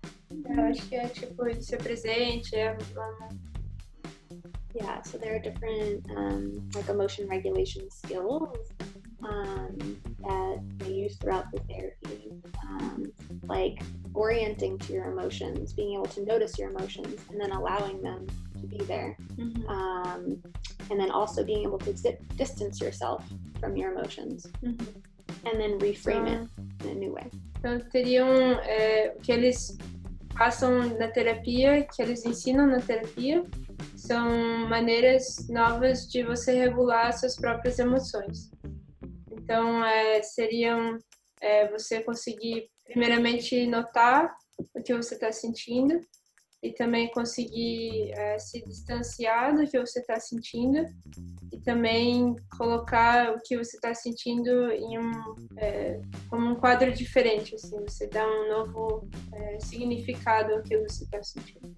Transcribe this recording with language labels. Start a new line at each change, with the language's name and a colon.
Portuguese: Eu acho que é tipo de ser presente,
English: Yeah, so there are different like emotion regulation skills that they use throughout the therapy, like orienting to your emotions, being able to notice your emotions, and then allowing them to be there, and then also being able to distance yourself from your emotions, and then reframe it in a new way.
Portuguese: Então, teriam o que eles passam na terapia, que eles ensinam na terapia, são maneiras novas de você regular suas próprias emoções. Então, seriam você conseguir, primeiramente, notar o que você está sentindo e também conseguir se distanciar do que você está sentindo e também colocar o que você está sentindo em como um quadro diferente, assim, você dá um novo significado ao que você está sentindo.